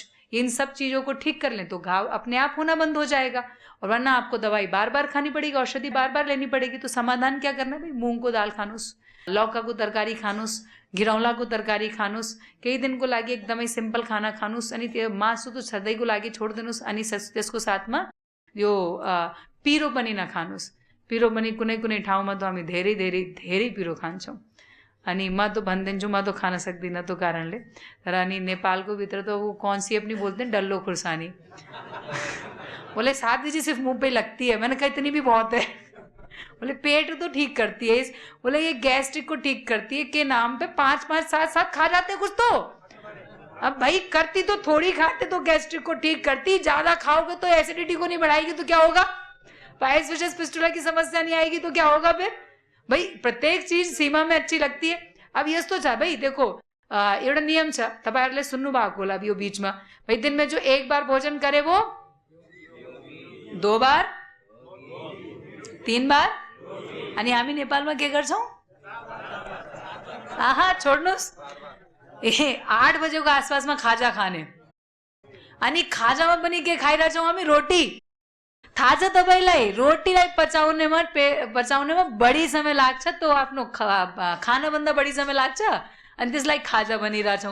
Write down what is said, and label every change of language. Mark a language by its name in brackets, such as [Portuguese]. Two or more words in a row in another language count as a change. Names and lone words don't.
[Hindi] इन सब चीजों को ठीक कर लें तो घाव अपने आप होना बंद हो जाएगा, और वरना आपको दवाई बार बार खानी पड़ेगी, औषधि बार बार लेनी पड़ेगी। तो समाधान क्या करना है भाई? [Nepali] मूंग को दाल खानुस, लौका को तरकारी खानुस, घिरौला को तरकारी खानुस, कई दिन को लागे एकदमै सिम्पल खाना खानुस, अनि त्यो मासु त सधैँको लागि छोडिदिनुस्। अनि त्यसको साथमा यो पिरो पनि नखानुस्। पिरो पनि कुनै कुनै ठाउँमा त हामी धेरै धेरै धेरै पिरो खान्छौँ। अनि म तो भनिदिन्छु, म तो खान सक्दिनँ त्यो कारणले। तर अनि नेपालको भित्र [Hindi] तो वो कौन सी अपनी बोलते हैं [Nepali] डल्लो खुर्सानी, [Hindi] बोले 7 बजे सिर्फ मुंह पे लगती है। मैंने कहा इतनी भी बहुत है। बोले पेट तो ठीक करती है, बोले ये गैस्ट्रिक को ठीक करती है के नाम पे 5-5 7-7 खा जाते कुछ तो। अब भाई करती तो थोड़ी खाते तो गैस्ट्रिक को ठीक करती, ज्यादा खाओगे तो एसिडिटी को नहीं बढ़ाएगी तो क्या होगा? पाइल्स फिशर फिस्टुला की समस्या नहीं आएगी तो क्या होगा फिर? भाई प्रत्येक चीज सीमा में अच्छी लगती है। [Nepali] अब यस्तो छ भाई, देखो एउटा नियम छ, तपाईहरुले सुन्नु भएको होला यो बीचमा, [Hindi] भाई दिन में जो एक बार भोजन करे वो 2 बार 3 बार। [Nepali] अनि हामी नेपालमा के गर्छौं? आहा छोड्नुस्, 8 बजेको आसपासमा खाजा खाने, अनि खाजामा पनि के खाइरहेछौं हामी? रोटी। थाहा छ तपाईलाई रोटीलाई पचाउनेमा बढी समय लाग्छ, तो आफ्नो खानभन्दा बढी समय लाग्छ, अनि त्यसलाई खाजा भनिरहेछौं।